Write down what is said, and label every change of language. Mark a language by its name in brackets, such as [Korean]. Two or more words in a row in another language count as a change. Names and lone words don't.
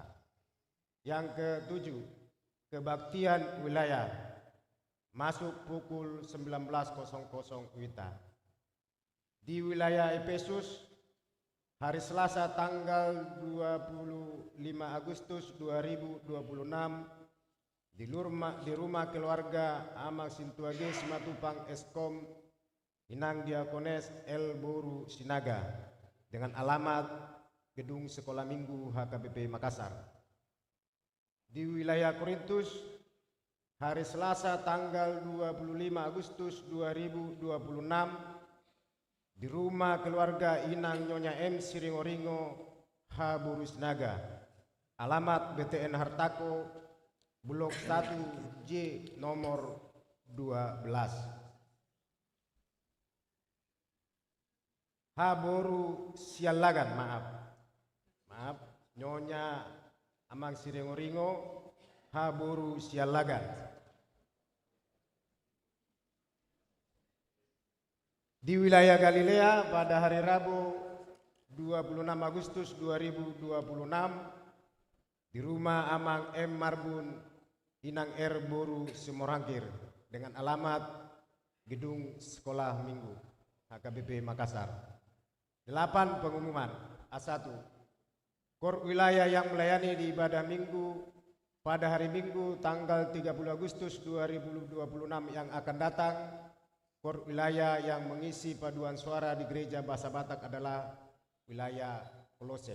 [Indonesian] Yang ketujuh, kebaktian wilayah masuk pukul 19.00 WITA. Di wilayah Efesus, hari Selasa tanggal 25 Agustus 2026 di rumah keluarga Amang Sintuage Simatupang Eskom Inang Diakones El Boru Sinaga dengan alamat Gedung Sekolah Minggu HKBP Makassar. Di wilayah Korintus, hari Selasa tanggal 25 Agustus 2026 di rumah keluarga Inang Nyonya M Siringoringo H Burus Naga, alamat BTN Hartako, Blok 1 J nomor 12. H Boru Sialagan, maaf, Nyonya Amang Siringoringo H Boru Sialagan. Di wilayah Galilea pada hari Rabu 26 Agustus 2026 di rumah Amang M Marbun Inang R Boru Simorangkir dengan alamat Gedung Sekolah Minggu HKBP Makassar. 8. Pengumuman. A1. Kor wilayah yang melayani di ibadah minggu pada hari Minggu tanggal 30 Agustus 2026 yang akan datang KOR wilayah yang mengisi paduan suara di Gereja Bahasa Batak adalah wilayah Kolose.